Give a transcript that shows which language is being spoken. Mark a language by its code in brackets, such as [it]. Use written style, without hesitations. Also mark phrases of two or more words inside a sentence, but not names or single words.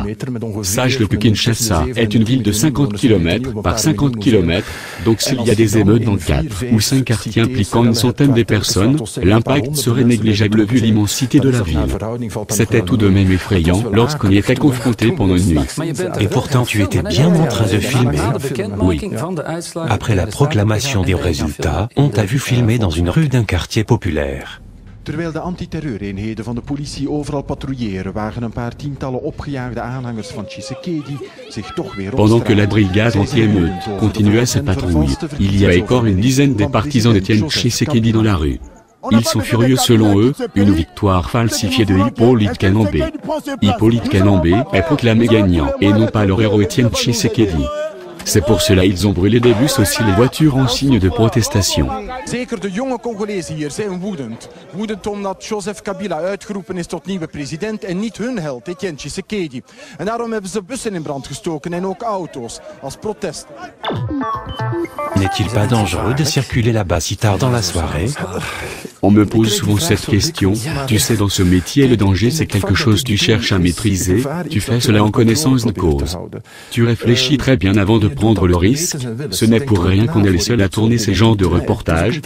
[fr] Sache-le que Kinshasa est une ville de 50 km par 50 km, donc s'il y a des émeutes dans 4 ou 5 quartiers impliquant une centaine de personnes, l'impact serait négligeable vu l'immensité de la ville. C'était tout de même effrayant lorsqu'on y était confronté pendant une nuit. Et pourtant tu étais bien en train de filmer. Oui. Après la proclamation des résultats, on t'a vu filmer dans une rue d'un quartier populaire. [nl] Terwijl de antiterreureenheden van de politie overal patrouilleren, wagen een paar tientallen opgejaagde aanhangers van Tshisekedi zich toch weer op [fr] Pendant que la brigade anti-émeute continuait sa patrouille, il y avait encore une dizaine des partisans d'Étienne Tshisekedi dans la rue. Ils sont furieux selon eux, une victoire falsifiée de Hippolyte Kanambe. Hippolyte Kanambe est proclamé gagnant, et non pas leur héros Étienne Tshisekedi. C'est pour cela ils ont brûlé des bus aussi les voitures en signe de protestation. [nl] Zeker de jonge Congolezen hier zijn woedend. Woedend omdat Joseph Kabila uitgeroepen is tot nieuwe president en niet hun held, Etienne Tshisekedi. En daarom hebben ze bussen in brand gestoken en ook auto's, als protest. [fr] N'est-il pas dangereux de circuler là-bas si tard dans la soirée? On me pose souvent cette question. Tu sais, dans ce métier, le danger c'est quelque chose que tu cherches à maîtriser, tu fais cela en connaissance de cause. Tu réfléchis très bien avant de prendre le risque. Ce n'est pour rien qu'on est les seuls à tourner ces genres de reportages.